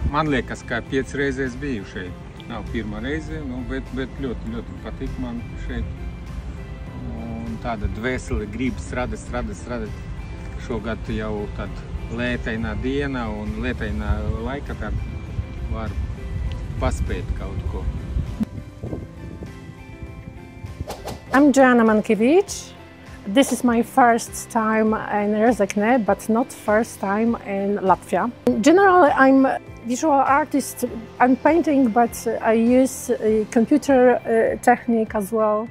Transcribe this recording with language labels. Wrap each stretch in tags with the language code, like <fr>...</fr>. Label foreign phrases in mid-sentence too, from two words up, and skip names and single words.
<lv>Man liekas, ka 5 reizes biju šeit. Nav pirmā reize, bet ļoti patīk man šeit. Un tāda dvēsele grib strādāt. Šogad jau tāda lētainā diena un lētainā laika tad var paspēt kaut ko.</lv> <en>I'm Joanna Mankiewicz. This is my first time in Rēzekne, but not first time in Latvia. Generally, I'm a visual artist. I'm painting, but I use computer technique as well.</en>